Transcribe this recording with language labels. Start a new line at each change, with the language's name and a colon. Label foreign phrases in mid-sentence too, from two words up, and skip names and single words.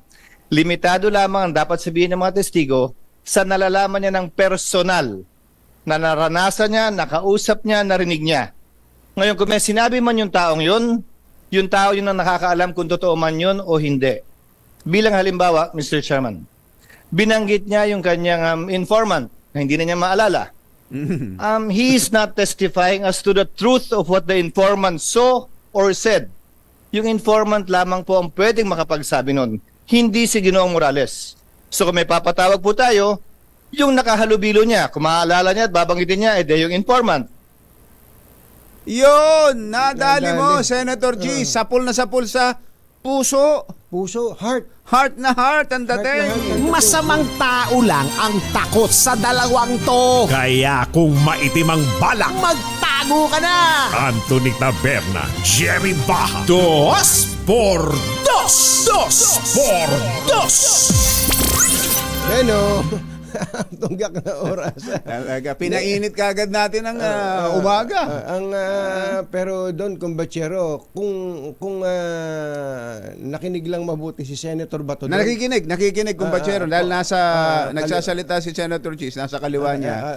Filipino: Limitado lamang ang dapat sabihin ng mga testigo sa nalalaman niya ng personal, na naranasan niya, nakausap niya, narinig niya. Ngayon, kung may sinabi man yung taong yung tao yun ang nakakaalam kung totoo man yun o hindi. Bilang halimbawa, Mr. Chairman, binanggit niya yung kanyang informant, na hindi na niya maalala.
English: He is not testifying as to the truth of what the informant saw or said.
Filipino: Yung informant lamang po ang pwedeng makapagsabi nun, hindi si Ginoong Morales. So kung may papatawag po tayo, yung nakahalubilo niya, kung maalala niya at babanggitin niya, yung informant. Yun! Nadali mo, Senator G. Sapul na sapul sa puso. Heart. Heart na heart ang dating. Masamang tao lang ang takot sa dalawang to. Kaya kung maitim ang balak, magtago ka na! Anthony Taberna, Jerry Baja.
Spanish: Dos por dos! Dos por dos!
Filipino: Bueno, tunggak na oras. Talaga, pinainit kagad natin ang umaga. Pero doon, kumbachero, kung nakinig lang mabuti si Senator Bato doon. Nakikinig kumbachero dahil nagsasalita si Senator Cheese, nasa kaliwa niya.